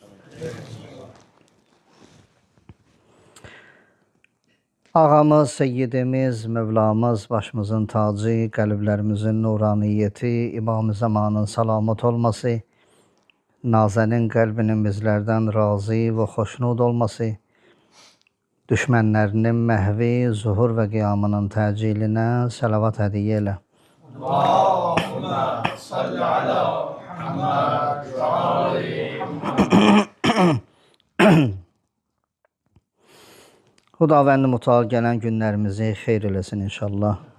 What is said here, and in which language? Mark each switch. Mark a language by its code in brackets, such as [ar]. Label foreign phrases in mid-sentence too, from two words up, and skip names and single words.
[tr] Ağamız, seyyidimiz, Mevlamız, başımızın tacı, kalplerimizin nuraniyeti, İmam-ı Zamanın salamat olması, nazenin kalbinin bizlerden razı ve hoşnut olması, [az] düşmənlərinin məhvi, zuhur və qiyamının təcilinə salavat hədiyyə elə. [ar] اللهم صل على محمد وآل [az] Xudavənd mütəal gələn günlərimizi xeyr eləsin inşallah.